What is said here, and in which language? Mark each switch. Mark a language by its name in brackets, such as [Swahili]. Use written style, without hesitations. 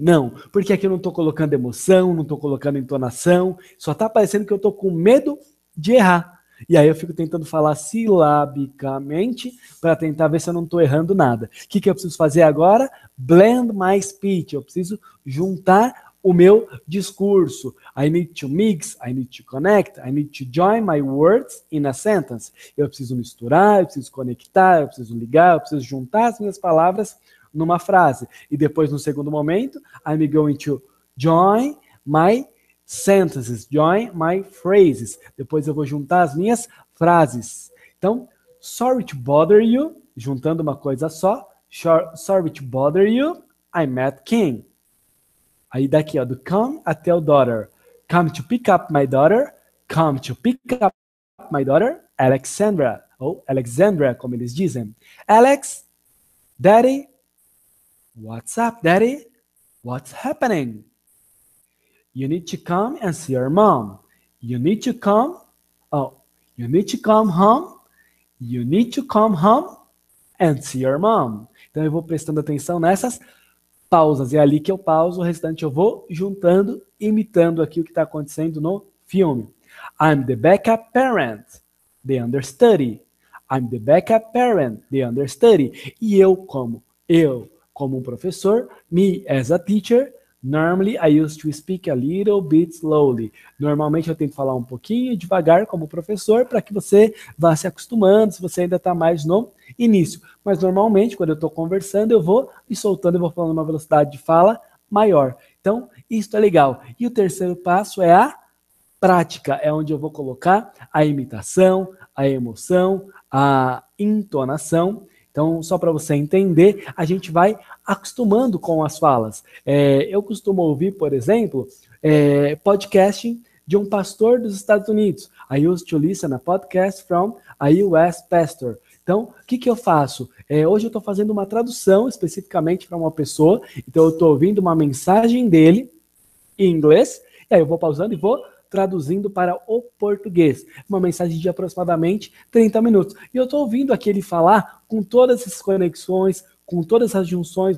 [Portuguese] Não, porque aqui eu não estou colocando emoção, não estou colocando entonação, só está parecendo que eu estou com medo de errar. E aí eu fico tentando falar silabicamente para tentar ver se eu não estou errando nada. O que eu preciso fazer agora? [English] Blend my speech. [Portuguese] Eu preciso juntar o meu discurso. [English] I need to mix, I need to connect, I need to join my words in a sentence. [Portuguese] Eu preciso misturar, eu preciso conectar, eu preciso ligar, eu preciso juntar as minhas palavras numa frase. E depois, no segundo momento, [English] I'm going to join my sentences, join my phrases. [Portuguese] Depois eu vou juntar as minhas frases. Então, [English] sorry to bother you, [Portuguese] juntando uma coisa só. [English] Sorry to bother you, I'm Matt King. [Portuguese] Aí daqui, ó, do come até o daughter. [English] Come to pick up my daughter. Come to pick up my daughter, Alexandra. [Portuguese] Ou Alexandra, como eles dizem. [English] Alex, Daddy, what's up, Daddy? What's happening? You need to come and see your mom. You need to come. Oh, you need to come home. You need to come home and see your mom. [Portuguese] Então eu vou prestando atenção nessas pausas. É ali que eu pauso, o restante eu vou juntando, imitando aqui o que está acontecendo no filme. [English] I'm the backup parent. The understudy. I'm the backup parent. The understudy. [Portuguese] E eu como um professor, [English] me as a teacher, normally I used to speak a little bit slowly. [Portuguese] Normalmente eu tento falar um pouquinho devagar como professor para que você vá se acostumando, se você ainda está mais no início. Mas normalmente, quando eu estou conversando, eu vou me soltando, eu vou falando uma velocidade de fala maior. Então, isso é legal. E o terceiro passo é a prática. É onde eu vou colocar a imitação, a emoção, a entonação. Então, só para você entender, a gente vai acostumando com as falas. Eu costumo ouvir, por exemplo, podcasting de um pastor dos Estados Unidos. [English] I used to listen a podcast from a US pastor. [Portuguese] Então, o que eu faço? Hoje eu estou fazendo uma tradução especificamente para uma pessoa, então eu estou ouvindo uma mensagem dele em inglês, e aí eu vou pausando e vou traduzindo para o português. Uma mensagem de aproximadamente 30 minutos. E eu estou ouvindo aquele falar com todas essas conexões, com todas as junções.